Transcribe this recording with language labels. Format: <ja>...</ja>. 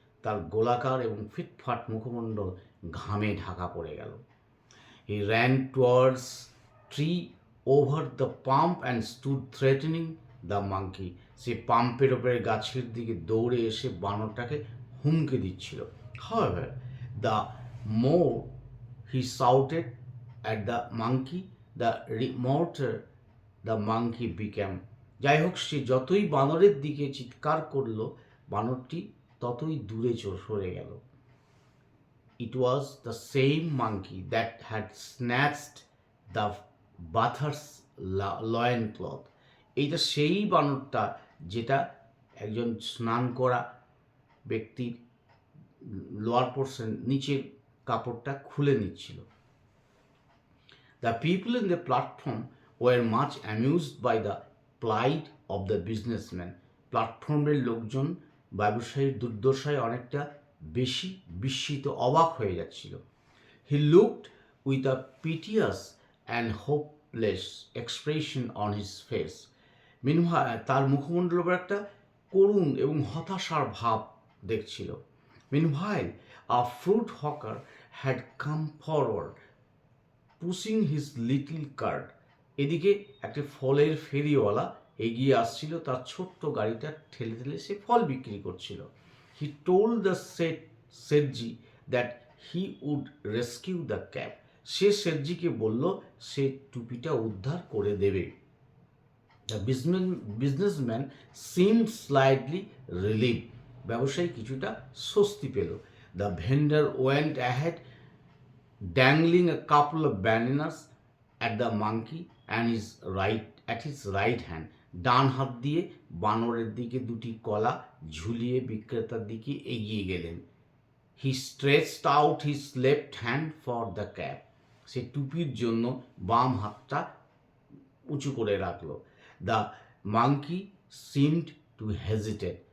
<bn>তার গোলাকার এবং ফিটফাট মুখমণ্ডল ঘামে ঢাকা পড়ে গেল।</bn> <en>He ran towards tree over the pump and stood threatening the monkey.</en> <bn>সে পাম্পের ওপরে গাছের দিকে দৌড়ে এসে বানরটাকে হুমকি দিচ্ছিল।</bn> <en>However, the more he shouted at the monkey, the remoter the monkey became.</en> <bn>যাই হোক, সে যতই বানরের দিকে চিৎকার করলো, বানরটি ততই দূরে সরে গেল।</bn> <en>It was the same monkey that had snatched the bather's loincloth.</en> <bn>এইটা সেই বানরটা যেটা একজন স্নান করা ব্যক্তির লোয়ার পোর্শন নিচের কাপড়টা খুলে নিচ্ছিল।</bn> <en>The people in the platform were much amused by the plight of the businessman.</en> <bn>প্ল্যাটফর্মের লোকজন ব্যবসায়ীর দুর্দশায় অনেকটা বেশি বিস্মিত, অবাক হয়ে যাচ্ছিল।</bn> <en>He looked with a piteous and hopeless expression on his face. Meanwhile,</en> <bn>তার মুখমণ্ডলের উপর একটা করুণ এবং হতাশার ভাব দেখছিল।</bn> <en>Meanwhile, a fruit hawker had come forward, pushing his little cart.</en> <bn>এদিকে একটি ফলের ফেরিওয়ালা এগিয়ে আসছিল, তার ছোট্ট গাড়িটা ঠেলে ঠেলে সে ফল বিক্রি করছিল।</bn> <en>He told the Sethji that he would rescue the cap.</en> <bn>সে শেঠজিকে বলল সে টুপিটা উদ্ধার করে দেবে।</bn> <en>The businessman seem slightly relieve.</en> <bn>ব্যবসায়ী কিছুটা স্বস্তি পেল।</bn> <en>The vendor went ahead dangling a couple of bananas at the monkey and his right hand.</en> <bn>ডান হাত দিয়ে বানরের দিকে দুটি কলা ঝুলিয়ে বিক্রেতার দিকে এগিয়ে গেলেন।</bn> <en>He stretched out his left hand for the cap.</en> <bn>সে টুপির জন্য বাম হাতটা উঁচু করে রাখলো।</bn> <en>The monkey seemed to hesitate.</en>